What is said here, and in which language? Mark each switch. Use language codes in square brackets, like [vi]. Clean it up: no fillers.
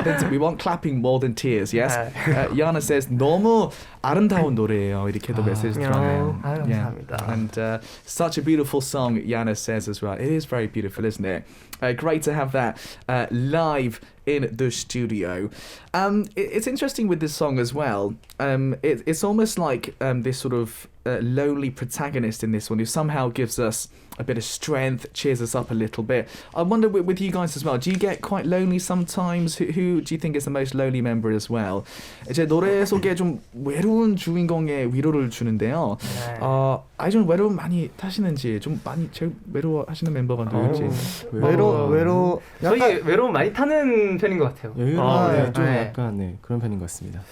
[en] We want clapping more than tears, yes? Yana says, [ko] 너무 아름다운 노래예요. 이렇게도 메시지 들어가네요. 감사합니다. [en] And such a beautiful song, Yana says as well. It is very beautiful, isn't it? Great to have that live in the studio. It's interesting with this song as well. It's almost like this sort of lonely protagonist in this one who somehow gives us a bit of strength, cheers us up a little bit. I wonder with you guys as well, do you get quite lonely sometimes? Who do you think is the most lonely member as well? [ko] 이제 노래 속에 좀 외로운 주인공의 위로를 주는데요. 좀 외로움 많이 타시는지, 좀 많이 제일 외로워하시는 멤버가 누구인지. 외로 저희 약간 외로움 많이 타는 편인 것 같아요. 여유로운 좀 네. 약간 그런 편인 것 같습니다.